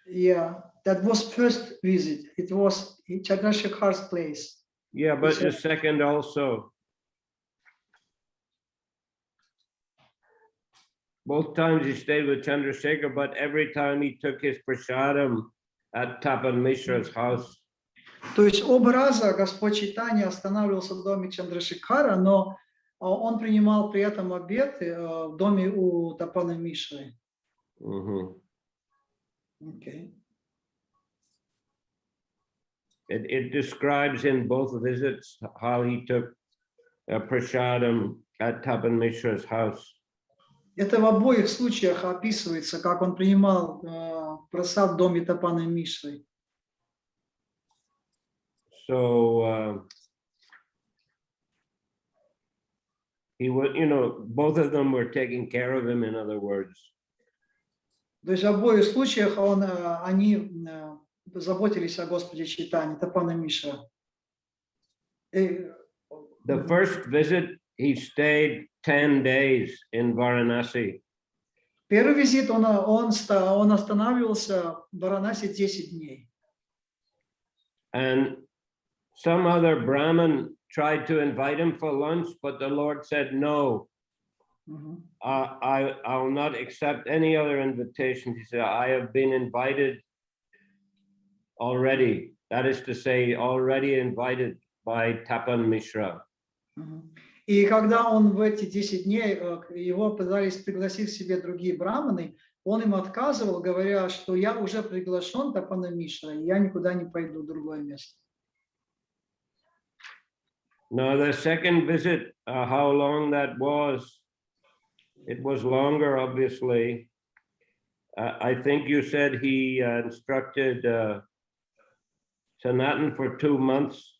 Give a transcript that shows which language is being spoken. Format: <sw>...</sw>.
<en>Yeah, that was first visit. It was in Chandrasekhar's place. Yeah, but the second also. Both times he stayed with Chandrasekhar, but every time he took his prasadam at Tapan Mishra's house.</en> <ru>То есть оба раза Господь Чайтанья останавливался в доме Чандрашекхара, но он принимал при этом обед в доме у Тапана Мишры.</ru> <en>Okay. It describes in both visits how he took prasadam at Tapan Mishra's house.</en> <ru>Это в обоих случаях описывается, как он принимал прасад в доме Тапана Мишры.</ru> <en>So he was, both of them were taking care of him, in other words.</en> <ru>То есть в обоих случаях они заботились о Господе Чайтанье, Тапана Мишра.</ru> <en>The first visit, he stayed 10 days in Varanasi.</en> <ru>Первый визит он останавливался в Варанаси 10 дней.</ru> <en>And some other Brahmin tried to invite him for lunch, but the Lord said, no, I will not accept any other invitation. He said, I have been invited already. That is to say, already invited by Tapan Mishra.</en> <ru>И когда он в эти 10 дней, его пытались пригласить к себе другие браманы, он им отказывал, говоря, что я уже приглашен Тапана Мишра, и я никуда не пойду в другое место.</ru> <en>Now, the second visit, how long that was, it was longer, obviously. I think you said he instructed Sanatan for 2 months.</en>